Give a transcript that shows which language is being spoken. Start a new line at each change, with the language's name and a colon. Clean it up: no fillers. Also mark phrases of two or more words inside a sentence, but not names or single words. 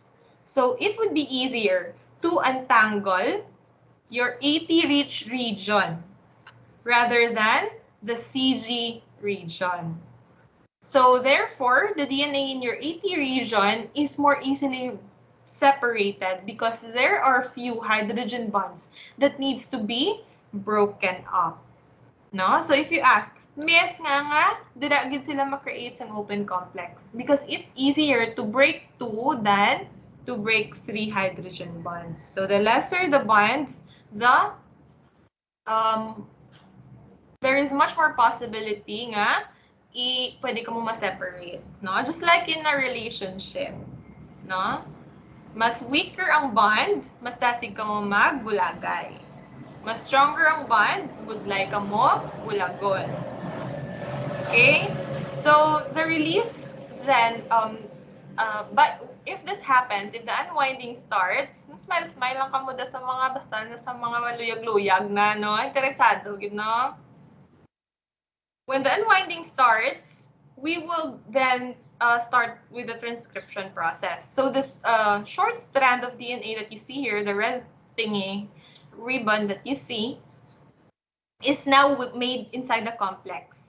English: So it would be easier to untangle your AT rich region rather than the CG region. So therefore, the DNA in your AT region is more easily separated because there are few hydrogen bonds that needs to be broken up. No? So if you ask, Miss
Hiligaynon: nga, dira gid sila ma-create sang
English: open complex because it's easier to break 2 than to break 3 hydrogen bonds. So the lesser the bonds, there is much more possibility
Hiligaynon: nga pwede ka mo ma-separate, no?
English: Just like in a relationship, no?
Hiligaynon: Mas weaker ang bond, mas dasig ka mo magbulagay. Mas stronger ang bond, budlay ka mo bulagon.
English: Okay? So the release then but if this happens, if the unwinding starts, smile-smile
Hiligaynon: lang kamo da sa mga basta na sa mga luyag-luyag na, no? Interesado,
English: you know? When the unwinding starts, we will then start with the transcription process. So this short strand of DNA that you see here, the red thingy, ribbon that you see, is now made inside the complex.